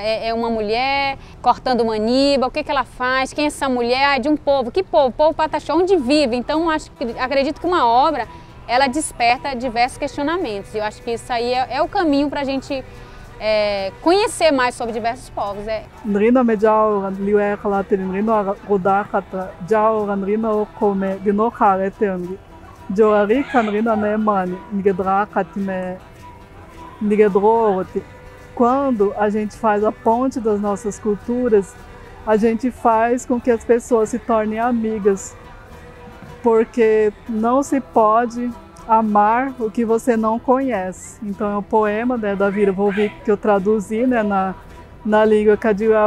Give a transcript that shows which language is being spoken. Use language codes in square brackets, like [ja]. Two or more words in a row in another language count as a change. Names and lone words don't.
[pt] É uma mulher cortando maniba, o que ela faz, quem é essa mulher? É de um povo, que povo? Povo Pataxó, onde vive? Então acredito que uma obra, ela desperta diversos questionamentos. Eu acho que isso aí é o caminho para a gente conhecer mais sobre diversos povos. [kbc] Nrina me jau liwe khalate nrina roda khata jau nrina o come dino kharete nri jo ari kanrina ne mani ngedra khatime ngedroti. [pt] Quando a gente faz a ponte das nossas culturas, a gente faz com que as pessoas se tornem amigas, porque não se pode amar o que você não conhece. Então é um poema, né, da Vira Volvic que eu traduzi, né, na língua Kadiuel.